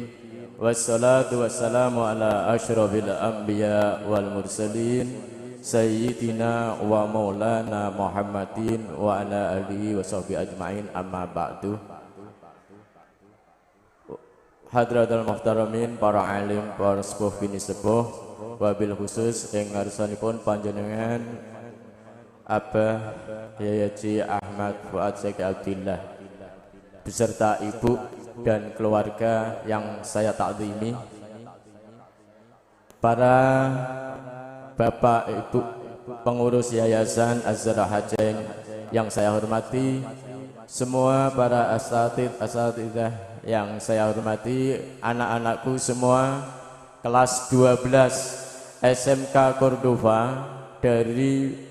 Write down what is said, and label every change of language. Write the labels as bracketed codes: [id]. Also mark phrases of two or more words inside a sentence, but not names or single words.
[ar] والصلاة والسلام على أشرف الأنبياء والمرسلين سيدنا ومولانا محمد وعلى آله وصحبه أجمعين أما بعد. حضرة المحترمين, [id] para alim, para sepuh bini sepuh, [ar] وبالخصوص [jv] ing ngarsanipun panjenengan [id] Abah Yayaji Ahmad Fuad Syekh Abdillah beserta ibu dan keluarga yang saya takzimi, para bapak ibu pengurus Yayasan Az-Zahra Hajeng yang saya hormati, semua para asatidzah yang saya hormati, anak-anakku semua kelas 12 SMK Cordova dari